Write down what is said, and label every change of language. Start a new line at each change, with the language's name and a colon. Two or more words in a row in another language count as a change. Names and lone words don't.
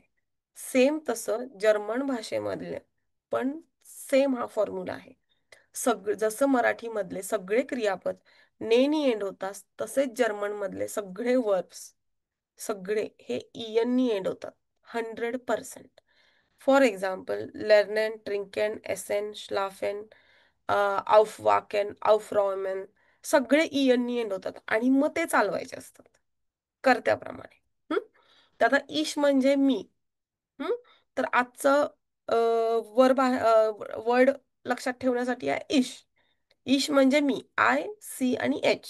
Marathi: सेम तसं जर्मन भाषेमधले पण सेम हा फॉर्म्युला आहे. जसं मराठीमधले सगळे क्रियापद नेनी एंड होतात, तसेच जर्मन मधले सगळे वर्ब्स सगळे हे नी एंड होतात.
German: 100%.
English: for example
German: lernen, trinken, essen, schlafen, aufwachen, aufräumen
Marathi: सगळे नी एंड होतात आणि मग ते चालवायचे असतात कर्त्याप्रमाणे. तर आता इश म्हणजे मी. हम्म तर आजचं वर्ब वर्ड लक्षात ठेवण्यासाठी आहे इश. इश म्हणजे मी, आय सी आणि एच.